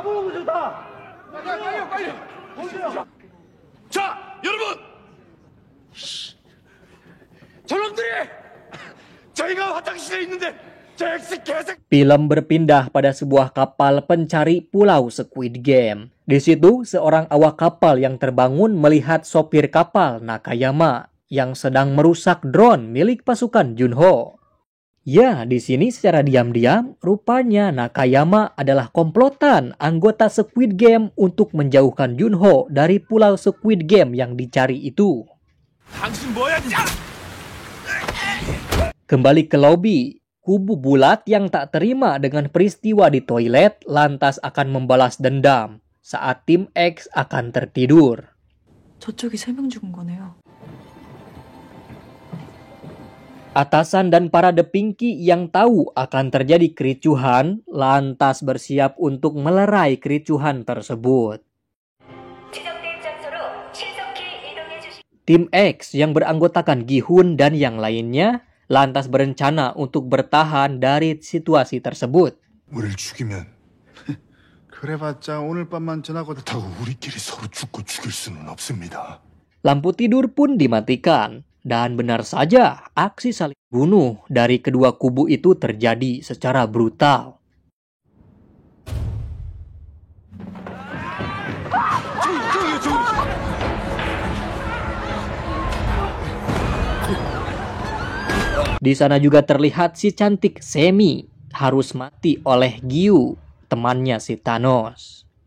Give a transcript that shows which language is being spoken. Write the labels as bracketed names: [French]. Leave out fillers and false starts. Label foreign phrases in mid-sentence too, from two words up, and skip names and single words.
[Korean] 자, 여러분! 저놈들이 저희가 화장실에 있는데 저 X 개색. [Indonesian] Film berpindah pada sebuah kapal pencari pulau Squid Game. Di situ, seorang awak kapal yang terbangun melihat sopir kapal Nakayama yang sedang merusak drone milik pasukan Junho. Ya, di sini secara diam-diam, rupanya Nakayama adalah komplotan anggota Squid Game untuk menjauhkan Junho dari pulau Squid Game yang dicari itu. [Korean] 당신 뭐야? [Indonesian] Kembali ke lobi, kubu bulat yang tak terima dengan peristiwa di toilet lantas akan membalas dendam saat tim X akan tertidur. [Korean] 저쪽이 3명 죽은 거네요. [Indonesian] Atasan dan para The Pinky yang tahu akan terjadi kericuhan lantas bersiap untuk melerai kericuhan tersebut. Tim X yang beranggotakan Gi-hun dan yang lainnya lantas berencana untuk bertahan dari situasi tersebut. [Korean] 우리를 죽이면 그래봤자 오늘 밤만 지나고 다고 우리끼리 서로 죽고 죽일 수는 없습니다. [Indonesian] Lampu tidur pun dimatikan. Dan benar saja, aksi saling bunuh dari kedua kubu itu terjadi secara brutal. Di sana juga terlihat si cantik Semi harus mati oleh Gyu, temannya si Thanos.